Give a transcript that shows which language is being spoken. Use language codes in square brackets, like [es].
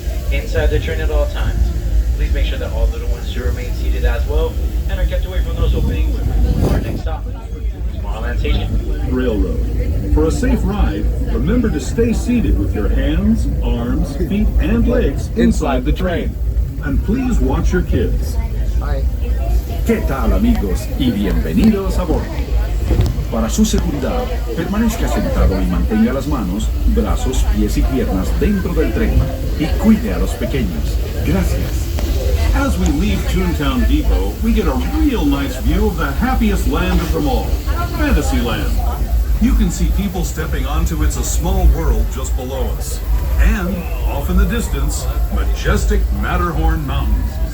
[en] Inside the train at all times. Please make sure that all little ones do remain seated as well and are kept away from those openings. Our next stop, Tomorrowland Station. Railroad. For a safe ride, remember to stay seated with your hands, arms, feet, and legs inside the train. And please watch your kids. Bye. [es] ¿Qué tal, amigos? Y bienvenidos a bordo. Para su seguridad, permanezca sentado y mantenga las manos, brazos, pies y piernas dentro del tren y cuide a los pequeños. Gracias. [en] As we leave Toontown Depot, we get a real nice view of the happiest land of them all, Fantasyland. You can see people stepping onto It's a Small World just below us. And, off in the distance, majestic Matterhorn Mountains.